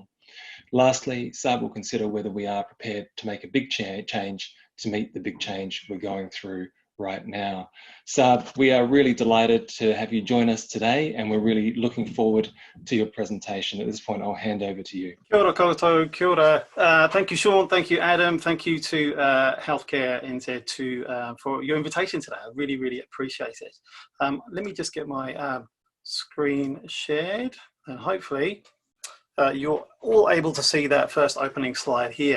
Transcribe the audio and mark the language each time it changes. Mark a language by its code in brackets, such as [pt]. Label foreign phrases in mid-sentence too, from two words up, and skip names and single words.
[en] Lastly, Saab will consider whether we are prepared to make a big change to meet the big change we're going through right now. Saab, we are really delighted to have you join us today, and we're really looking forward to your presentation. At this point, I'll hand over to you. [mi] Kia ora koutou, kia ora. [en] Thank you, Sean. Thank you, Adam. Thank you to Healthcare NZ for your invitation today. I really, really appreciate it. Let me just get my screen shared, and hopefully you're all able to see that first opening slide here.